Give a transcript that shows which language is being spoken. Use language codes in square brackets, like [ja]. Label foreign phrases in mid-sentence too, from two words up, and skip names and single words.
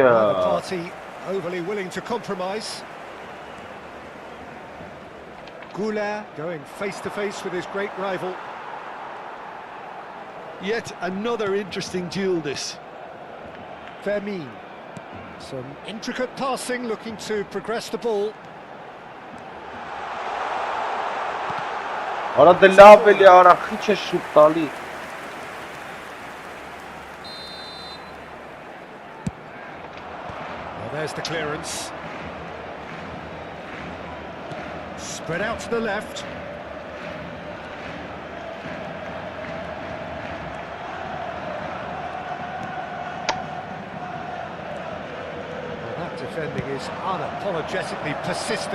[en] The party overly willing to compromise. Goulart going face to face with his great rival. Yet another interesting duel this. Vermeer. Some intricate passing, looking to progress the ball. [hy] Արա դե լավ էլի արա, քիչ է շուտ տալի։ [en] Well, there's the clearance. Spread out to the left. Defending is unapologetically persistent.